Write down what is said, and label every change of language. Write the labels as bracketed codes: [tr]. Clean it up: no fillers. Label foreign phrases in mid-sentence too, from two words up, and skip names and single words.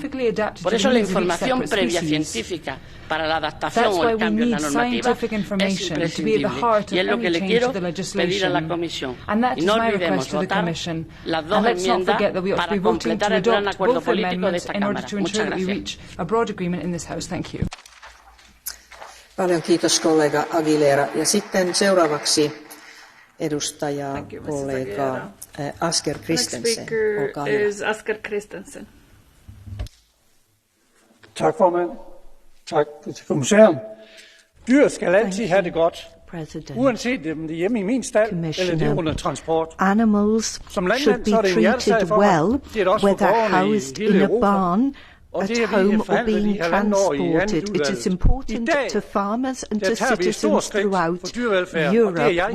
[es] Por eso la información previa científica para la adaptación o el cambio en la normativa es imprescindible, y es lo que le quiero pedir a la Comisión. Y no olvidemos votar las dos enmiendas para completar el gran acuerdo político de esta Cámara. Muchas gracias. [fi] Paljon kiitos kollega Aguilera. Ja sitten seuraavaksi edustaja kollega Asger Christensen. Olkaa hyvä. Asger Christensen. [da] Tak, formand. Tak til kommissæren. Dyr skal altid have det godt. Uanset om det er hjemme i min stald eller det er under transport. [en] Animals should be treated well, whether housed in a barn, at home or being transported. It is important to farmers and to citizens throughout Europe.